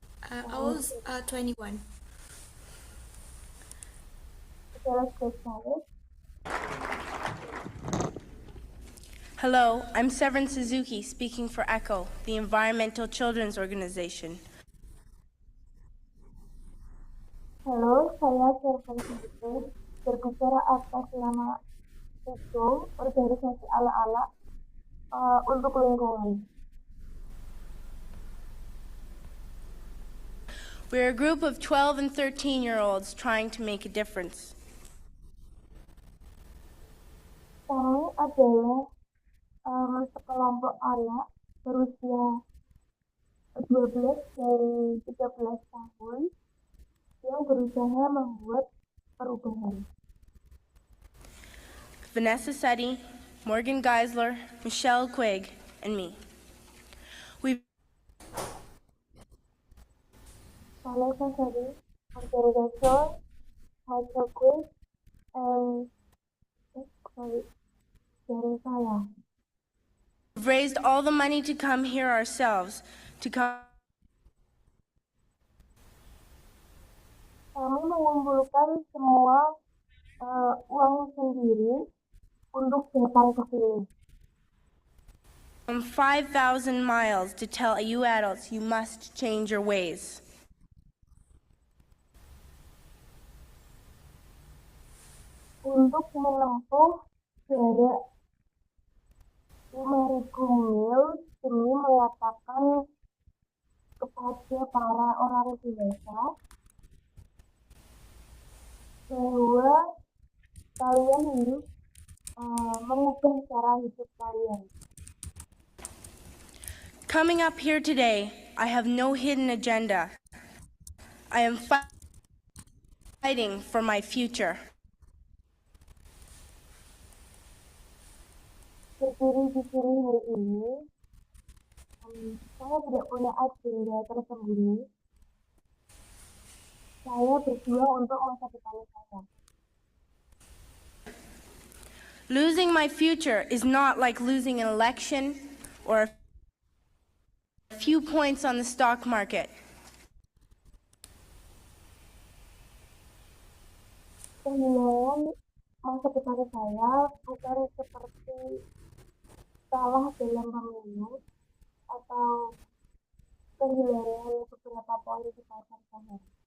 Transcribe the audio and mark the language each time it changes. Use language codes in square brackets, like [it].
[en] I was 21. Okay, let's get started. Hello, I'm Severin Suzuki, speaking for ECHO, the Environmental Children's Organization. [id] Halo, saya Servan Suzuki, berbicara atas nama ECHO, organisasi anak-anak untuk lingkungan. [en] We're a group of 12 and 13-year-olds trying to make a difference. [id] Kami adalah sekelompok anak berusia 12 dan 13 tahun yang berusaha membuat perubahan. [en] Vanessa Seti, Morgan Geisler, Michelle Quigg, and me. [id] Vanessa Seti, Morgan Geisler, Michelle Quigg, and dari saya. [en] We've raised all the money to come here ourselves, [id] Kami mengumpulkan semua uang sendiri untuk datang ke sini. [en] From 5,000 miles to tell you adults you must change your ways. [id] Untuk menempuh jarak 5.000 mil demi mengatakan kepada para orang dewasa bahwa kalian harus mengubah cara hidup kalian. [en] Coming up here today, I have no hidden agenda. I am fighting for my future. [id] Berdiri di sini hari ini, saya tidak punya agenda tersembunyi. Saya berjuang untuk masa depan saya. [en] Losing my future is not like losing an election or a few points on the stock market. [id] Kehilangan masa depan saya bukan seperti kalah dalam pemilu atau kehilangan beberapa poin di pasar saham.